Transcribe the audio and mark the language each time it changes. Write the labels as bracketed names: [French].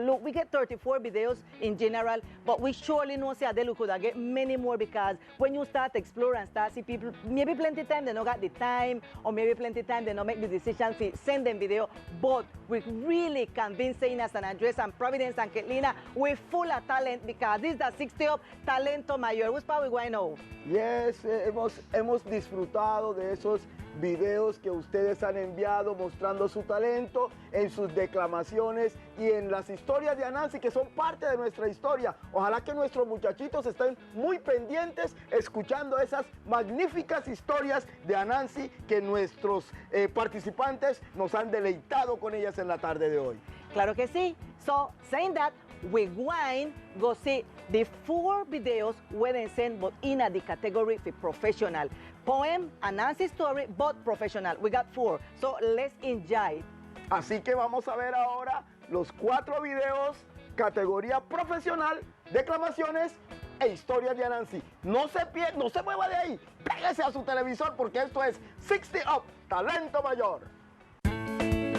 [English] Look, we get 34 videos in general, but we surely know say Adele could get many more because when you start explore and start see people, maybe plenty time they not got the time, or maybe plenty time they not make the decision to send them video. But we really convincing us and Andres and Providence and Ketlina, we're full of talent because this is the 60 Up-Talento Mayor. What's part we going now? [Spanish] Yes, hemos disfrutado de esos videos que ustedes han enviado mostrando su talento en sus declamaciones y en las historias de Anansi que son parte de nuestra historia. Ojalá que nuestros muchachitos estén muy pendientes escuchando esas magníficas historias de Anansi que nuestros participantes nos han deleitado con ellas en la tarde de hoy. Claro que sí. [English] So, saying that, we're going go see the 4 videos where they send but in the category for professional. Poem, Anansi story, but professional. We got 4. So, let's enjoy. [Spanish] Así que vamos a ver ahora los 4 videos, categoría profesional, declamaciones e historias de Anansi. No se mueva de ahí, pégese a su televisor porque esto es 60 Up, Talento Mayor.